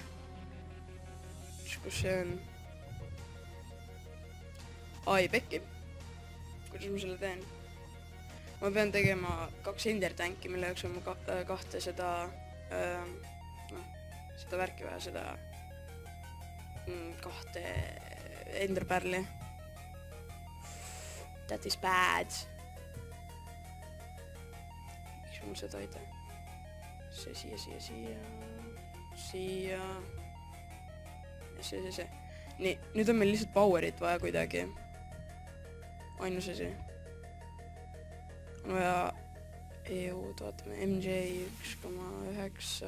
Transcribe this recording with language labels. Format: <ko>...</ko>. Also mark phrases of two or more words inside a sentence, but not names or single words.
<et>Kus see on? Ai, pekki. Kuidas ma selle teen? Ma pean tegema 2 ender tanki, mille jaoks on ma kahte seda seda värki vaja, seda 2 enderpärli.</et> <en>That is bad.</en> <et>Miks mul seda ei tee? See siia. Ja see. Nii, nüüd on meil lihtsalt powerit vaja kuidagi. Ainus asi. On vaja EU-d, vaatame, MJ 1,9.</et>